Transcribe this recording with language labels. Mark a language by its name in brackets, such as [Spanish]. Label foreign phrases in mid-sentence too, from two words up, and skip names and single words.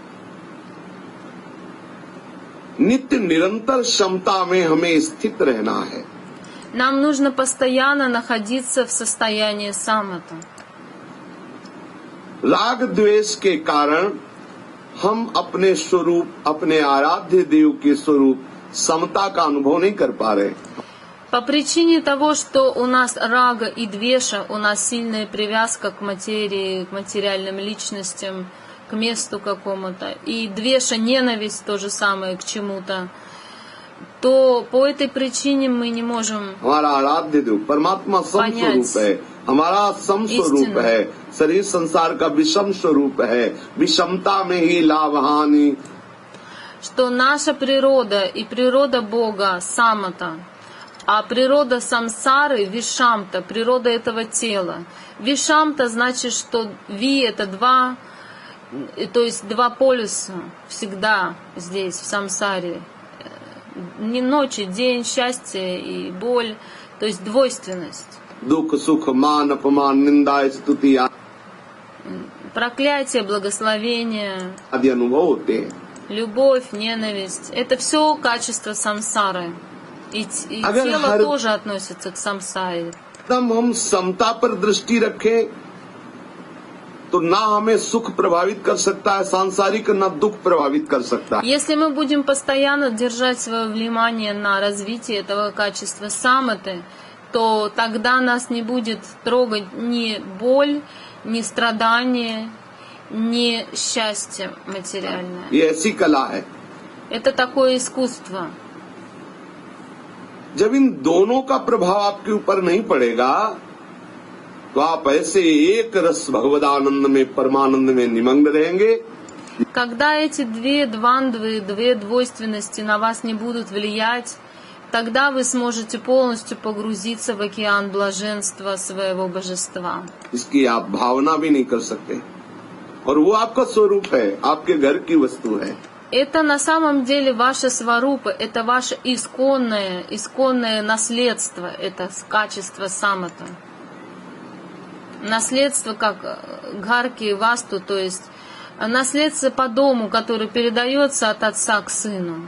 [Hindi] नित्य निरंतर क्षमता में हमें स्थित रहना है। [Russian] Нам нужно постоянно находиться в состоянии самата. [Hindi] राग द्वेष के कारण हम अपने स्वरूप, अपने आराध्य देव के स्वरूप समता का अनुभव नहीं कर पा रहे। [Russian] По причине того, что у нас рага и двеша, у нас сильная привязка к материи, к материальным личностям, к месту какому-то, и двеша ненависть то же самое к чему-то, то по этой причине мы не можем [Hindi] हमारा आराध्य देव परमात्मा सम स्वरूप है, हमारा सम स्वरूप है, शरीर संसार का विषम स्वरूप है। विषमता में ही लाभ हानि, [Russian] что наша природа и природа Бога самата, а природа самсары вишамта, природа этого тела. Вишамта значит, что ви это два, то есть два полюса всегда здесь, в самсаре. Не ночь и день, счастье и боль, то есть двойственность. [Hindi] दुख सुख मान अपमान निंदा स्तुति [Russian] Проклятие, благословение, [Hindi] आदि अनुभव होते हैं। [Russian] любовь, ненависть — это все качество самсары. И тело тоже относится к самсаре. [Hindi] तब हम समता पर दृष्टि रखें तो ना हमें सुख प्रभावित कर सकता है सांसारिक, ना दुख प्रभावित कर सकता है। [Russian] Если мы будем постоянно держать свое внимание на развитии этого качества саматы, то тогда нас не будет трогать ни боль, ни страдание, ни счастье материальное. [Hindi] ये ऐसी कला है। [Russian] Это такое искусство. [Hindi] जब इन दोनों का प्रभाव आपके ऊपर नहीं पड़ेगा तो आप ऐसे एक रस भगवदानंद में, परमानंद में निमग्न रहेंगे। [Russian] Когда эти две двандвы, две двойственности на вас не будут влиять, тогда вы сможете полностью погрузиться в океан блаженства своего божества. [Hindi] इसकी आप भावना भी नहीं कर सकते और वो आपका स्वरूप है, आपके घर की वस्तु है। [Russian] Это на самом деле ваша сварупа, это ваше исконное наследство, это качество самата. наследство как [Hindi] घर की वस्तु, [Russian] то есть наследство по дому, который передается от отца к сыну.